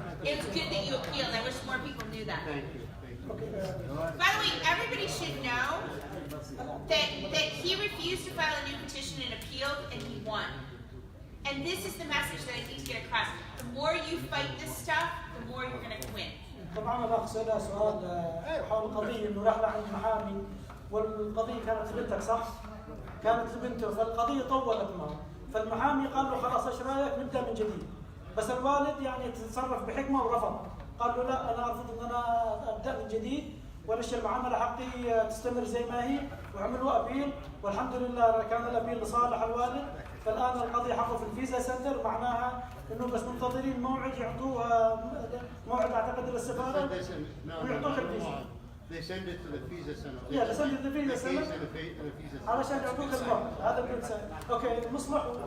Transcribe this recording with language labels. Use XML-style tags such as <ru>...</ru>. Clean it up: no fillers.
<en>It's good that you appealed. I wish more people knew that. By the way, everybody should know that he refused to file a new petition and appealed, and he won. And this is the message that I need to get across. The more you fight this stuff, the more you're going to win.</en> <ar>طبعا الاخ سألها سؤال حول القضيه انه راح لعند محامي والقضيه كانت لبنتك صح؟ كانت لبنته فالقضيه طولت معه فالمحامي قال له خلاص ايش رايك نبدا من جديد بس الوالد يعني تصرف بحكمه ورفض قال له لا انا ارفض ان انا ابدا من جديد وليش المعامله حقي تستمر زي ما هي وعملوا ابيل والحمد لله كان الابيل لصالح الوالد فالان القضيه حقه في الفيزا سنتر معناها انه بس منتظرين موعد يعطوه موعد اعتقد للسفاره ويعطوك الفيزا.</ar> <en>They send it to the visa center. Yeah, they send it to the visa center.</en> <ar>علشان يعطوك الموعد هذا اللي اوكي مصلح</ar>